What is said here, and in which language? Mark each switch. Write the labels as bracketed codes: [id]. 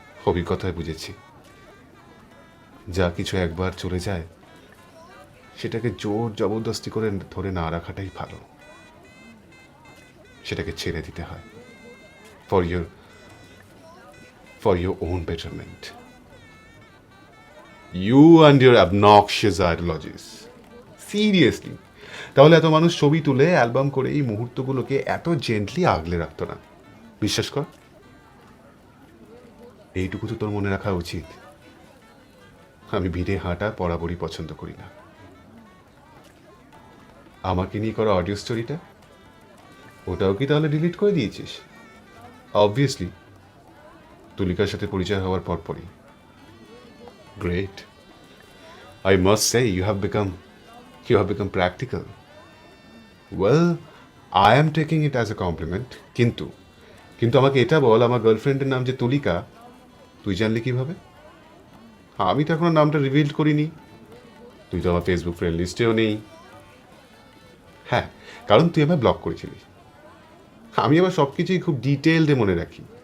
[bn] অভিজ্ঞতায় বুঝেছি, যা কিছু একবার চলে যায় সেটাকে জোর জবরদস্তি করে ধরে না রাখাটাই ভালো। সেটাকে ছেড়ে দিতে হয় [en] for your own betterment. You and your obnoxious ideologies. Seriously. [bn] তাহলে এত মানুষ ছবি তুলে অ্যালবাম করে এই মুহূর্তগুলোকে এত জেন্টলি আগলে রাখতো না। বিশ্বাস কর, এইটুকু তো তোর মনে রাখা উচিত, আমি ভিড়ে হাঁটা বরাবরই পছন্দ করি না। আমাকে নিয়ে করা অডিও স্টোরিটা, ওটাও কি তাহলে ডিলিট করে দিয়েছিস? অবভিয়াসলি, তুলিকার সাথে পরিচয় হওয়ার পরপরই। Great. [en] I must say you have become practical. Well, I am taking it as a compliment. [bn] কিন্তু কিন্তু আমাকে এটা বল, আমার গার্লফ্রেন্ডের নাম যে তুলিকা, তুই জানলি কিভাবে? আমি তো এখনো নামটা রিভিল করিনি। তুই তো আমার ফেসবুক ফ্রেন্ড লিস্টেও নেই। হ্যাঁ, কারণ তুই আমায় ব্লক করেছিলিস। আমি আবার সব কিছুই খুব ডিটেলডে মনে রাখি।